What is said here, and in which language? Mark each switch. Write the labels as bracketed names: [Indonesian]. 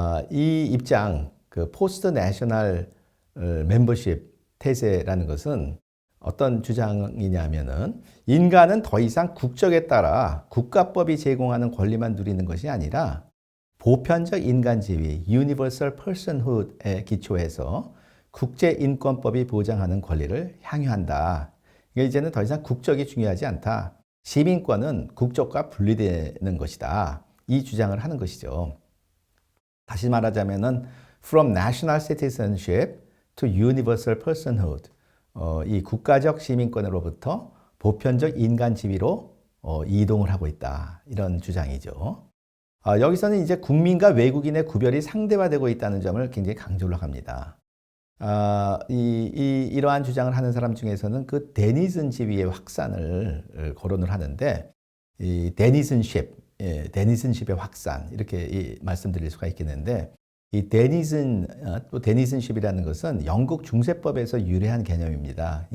[Korean] 이 입장, 그 포스트 내셔널 멤버십 테제라는 것은 어떤 주장이냐면은 인간은 더 이상 국적에 따라 국가법이 제공하는 권리만 누리는 것이 아니라 보편적 인간 지위, [English] Universal Personhood [Korean] 에 기초해서 국제인권법이 보장하는 권리를 향유한다. 이제는 더 이상 국적이 중요하지 않다. 시민권은 국적과 분리되는 것이다. 이 주장을 하는 것이죠. 다시 말하자면은 [English] From National Citizenship to Universal Personhood. [Korean] 이 국가적 시민권으로부터 보편적 인간 지위로 이동을 하고 있다. 이런 주장이죠. 여기서는 이제 국민과 외국인의 구별이 상대화되고 있다는 점을 굉장히 강조를 합니다. 이러한 주장을 하는 사람 중에서는 그 데니슨 지위의 확산을 거론을 하는데, 이 데니슨십의 확산, 이렇게 말씀드릴 수가 있겠는데, 이 데니슨십이라는 것은 영국 중세법에서 유래한 개념입니다.